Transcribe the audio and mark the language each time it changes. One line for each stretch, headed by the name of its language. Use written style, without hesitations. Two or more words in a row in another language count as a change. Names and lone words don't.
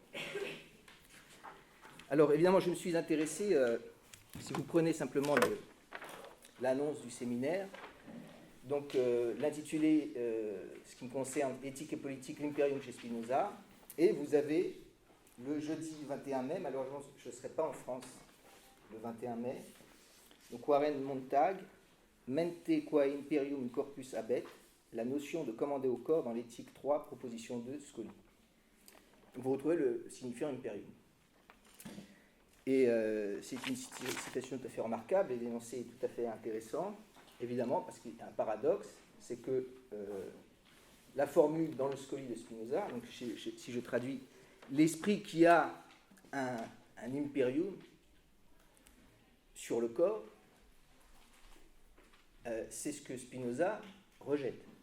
French: Alors évidemment, je me suis intéressé, si vous prenez simplement l'annonce du séminaire, donc l'intitulé, ce qui me concerne, éthique et politique, l'imperium chez Spinoza, et vous avez le jeudi 21 mai, malheureusement je ne serai pas en France le 21 mai, donc Warren Montag,
Latin: Mente qua imperium corpus habet,
French: la notion de commander au corps dans l'éthique 3, proposition 2, Scoli. Vous retrouvez le signifiant imperium. Et c'est une citation tout à fait remarquable, et l'énoncé est tout à fait intéressant, évidemment, parce qu'il y a un paradoxe, c'est que la formule dans le Scoli de Spinoza, donc si je traduis, l'esprit qui a un imperium sur le corps, c'est ce que Spinoza rejette.